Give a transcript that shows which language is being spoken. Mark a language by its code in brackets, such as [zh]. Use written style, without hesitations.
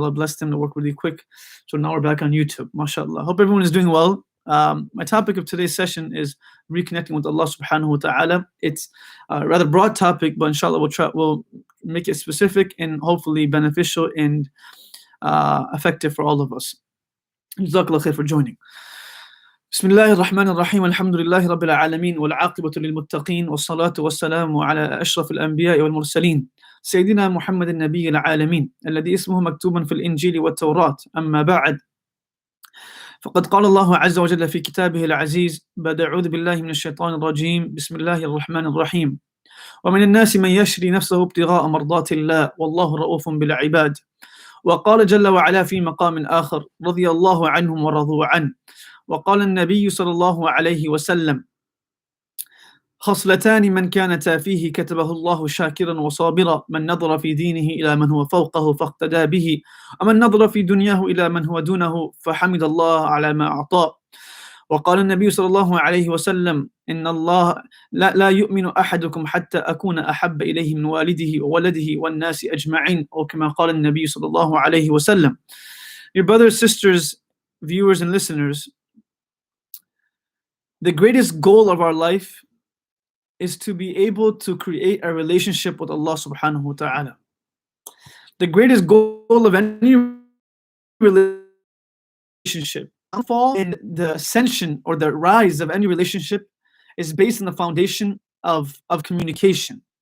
[en] May Allah bless them to work really quick. So now we're back on YouTube. MashaAllah. Hope everyone is doing well. My topic of today's session is reconnecting with Allah subhanahu wa ta'ala. It's a rather broad topic, but inshallah we'll make it specific and hopefully beneficial and effective for all of us. Jazakallah khair for joining. [ar] بسم الله الرحمن الرحيم الحمد لله رب العالمين والعاقبة للمتقين والصلاة والسلام على أشرف الأنبياء والمرسلين سيدنا محمد النبي العالمين الذي اسمه مكتوبا في الإنجيل والتوراة أما بعد فقد قال الله عز وجل في كتابه العزيز بعد أعوذ بالله من الشيطان الرجيم بسم الله الرحمن الرحيم ومن الناس من يشري نفسه ابتغاء مرضات الله والله رؤوف بالعباد وقال جل وعلا في مقام آخر رضي الله عنهم ورضوا عنه وقال النبي صلى الله عليه وسلم خصلتان من كانتا فيه كتبه الله شاكرا وصابرا من نظر في دينه إلى من هو فوقه فاقتدى به ومن نظر في دنياه إلى من هو دونه فحمد الله على ما أعطاه وقال النبي صلى الله عليه وسلم إن الله لا يؤمن أحدكم حتى أكون أحب إليه من والده وولده والناس أجمعين أو كما قال النبي صلى الله عليه وسلم. [en] Your brothers, sisters, viewers and listeners, the greatest goal of our life is to be able to create a relationship with Allah subhanahu wa ta'ala. The greatest goal of any relationship, and the ascension or the rise of any relationship is based on the foundation of communication.